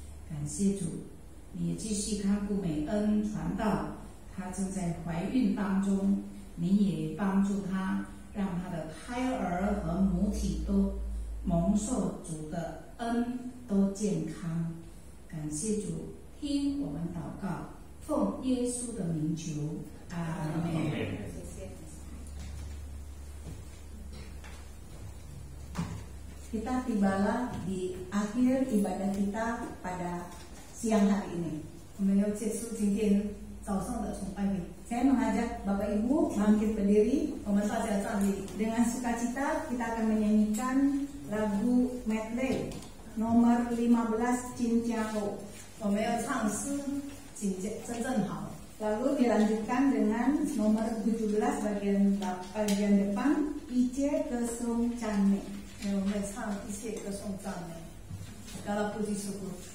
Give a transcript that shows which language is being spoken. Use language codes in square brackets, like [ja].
[zh] 感谢主，你也继续看顾美恩传道，她正在怀孕当中，你也帮助她，让她的胎儿和母体都蒙受主的恩，都健康。感谢主，听我们祷告，奉耶稣的名求，阿门。 [id] Kita tibalah di akhir ibadah kita pada siang hari ini. [zh] 我们要结束今天早上的崇拜会。 [id] Saya mengajak Bapak Ibu bangkit berdiri. [zh] 我们大家站立， [id] Dengan sukacita kita akan menyanyikan lagu medley nomor 15 Cincang. [zh] 我们要唱诗，真正好。 [id] Lalu dilanjutkan dengan nomor 17 bagian depan Ice Kesung Cane. [zh] 我们唱一切歌颂赞美， [id] Segala puji syukur.